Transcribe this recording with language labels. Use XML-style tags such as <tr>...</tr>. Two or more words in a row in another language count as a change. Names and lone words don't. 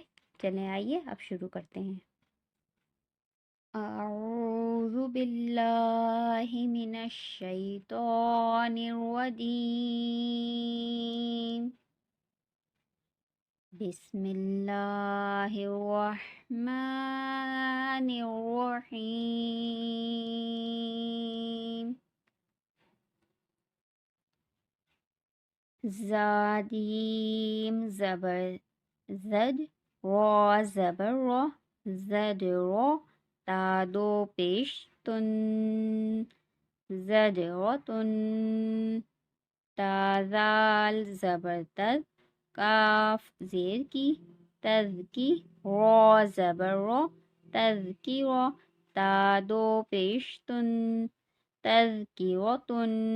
<ur>چلیں آئیے اب شروع کرتے ہیں۔</ur> <ar>اعوذ باللہ من الشیطان الرجیم، بسم اللہ الرحمن الرحیم۔</ar> <ur>زادیم زبر زد، را زبر را، زد را، تا دو پیش تن، زد را تن، تا زال زبر تد، کاف زیر کی، تز کی، را زبر را، تز کی را، تا دو پیش تن، تز کی را تن،</ur>